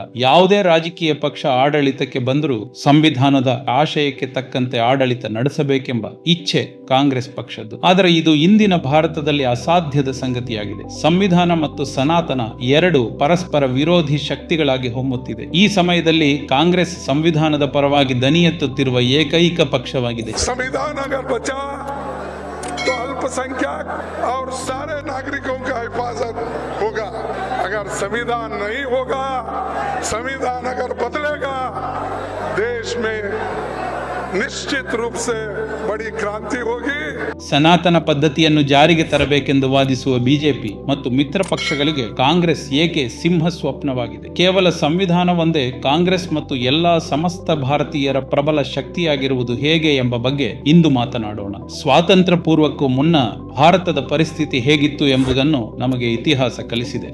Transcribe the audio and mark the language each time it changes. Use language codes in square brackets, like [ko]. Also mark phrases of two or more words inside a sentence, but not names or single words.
[kn] ಯಾವುದೇ ರಾಜಕೀಯ ಪಕ್ಷ ಆಡಳಿತಕ್ಕೆ ಬಂದರೂ ಸಂವಿಧಾನದ ಆಶಯಕ್ಕೆ ತಕ್ಕಂತೆ ಆಡಳಿತ ನಡೆಸಬೇಕೆಂಬ ಇಚ್ಛೆ ಕಾಂಗ್ರೆಸ್ ಪಕ್ಷದ್ದು. ಆದರೆ ಇದು ಇಂದಿನ ಭಾರತದಲ್ಲಿ ಅಸಾಧ್ಯದ ಸಂಗತಿಯಾಗಿದೆ. ಸಂವಿಧಾನ ಮತ್ತು ಸನಾತನ ಎರಡು ಪರಸ್ಪರ ವಿರೋಧಿ ಶಕ್ತಿಗಳಾಗಿ ಹೊಮ್ಮುತ್ತಿದೆ. ಈ ಸಮಯದಲ್ಲಿ ಕಾಂಗ್ರೆಸ್ ಸಂವಿಧಾನದ ಪರವಾಗಿ ದನಿ ಎತ್ತುತ್ತಿರುವ ಏಕೈಕ ಪಕ್ಷವಾಗಿದೆ. [hi] तो अल्पसंख्यक और सारे नागरिकों का हिफाजत होगा। अगर संविधान नहीं होगा, संविधान अगर बदलेगा, देश में [kn] ನಿಶ್ಚಿತ ರೂಪ [hi] से बड़ी क्रांति होगी. [kn] ಸನಾತನ ಪದ್ಧತಿಯನ್ನು ಜಾರಿಗೆ ತರಬೇಕೆಂದು ವಾದಿಸುವ ಬಿಜೆಪಿ ಮತ್ತು ಮಿತ್ರ ಪಕ್ಷಗಳಿಗೆ ಕಾಂಗ್ರೆಸ್ ಏಕೆ ಸಿಂಹ ಸ್ವಪ್ನವಾಗಿದೆ. ಕೇವಲ ಸಂವಿಧಾನ ಒಂದೇ ಕಾಂಗ್ರೆಸ್ ಮತ್ತು ಎಲ್ಲಾ ಸಮಸ್ತ ಭಾರತೀಯರ ಪ್ರಬಲ ಶಕ್ತಿಯಾಗಿರುವುದು ಹೇಗೆ ಎಂಬ ಬಗ್ಗೆ ಇಂದು ಮಾತನಾಡೋಣ. ಸ್ವಾತಂತ್ರ್ಯ ಪೂರ್ವಕ್ಕೂ ಮುನ್ನ ಭಾರತದ ಪರಿಸ್ಥಿತಿ ಹೇಗಿತ್ತು ಎಂಬುದನ್ನು ನಮಗೆ ಇತಿಹಾಸ ಕಲಿಸಿದೆ.